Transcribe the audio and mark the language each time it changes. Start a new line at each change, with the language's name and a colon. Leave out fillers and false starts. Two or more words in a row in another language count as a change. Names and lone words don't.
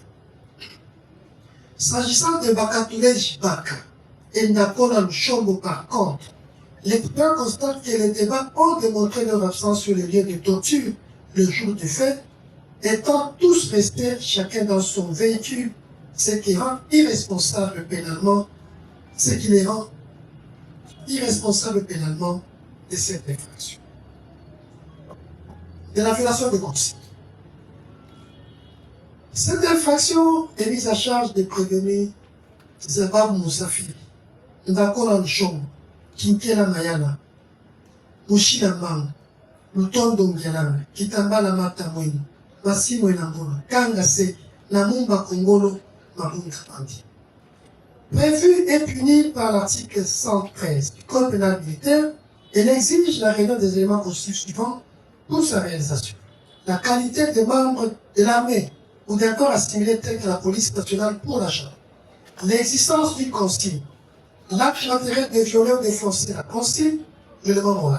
French: S'agissant de Bakatoulé Jibaka et Nakola Luchombo par contre, les tribunaux constatent que les débats ont démontré leur absence sur les lieux de torture le jour du fait, étant tous restés chacun dans son véhicule, ce qui rend irresponsable pénalement, ce qui les rend irresponsables pénalement de cette infraction. De la violation de consigne. Cette infraction est mise à charge des prévenus Zabab Moussafiri, Ndakona Nchombo, Kinkela Mayana, Mushila Mang, Lutondo Ngelanga, Kitambala Matamweni, Massimo Elambona, Kangase, Namumba Kongolo, Mabunda Pandi. Prévu et puni par l'article 113 du Code pénal militaire, elle exige la réunion des éléments constitutifs suivants pour sa réalisation. La qualité de membre de l'armée ou d'un corps assimilé tel que la police nationale pour l'achat. L'existence d'une consigne. L'acte d'intérêt de violer ou d'enfoncer la consigne, l'élément moral.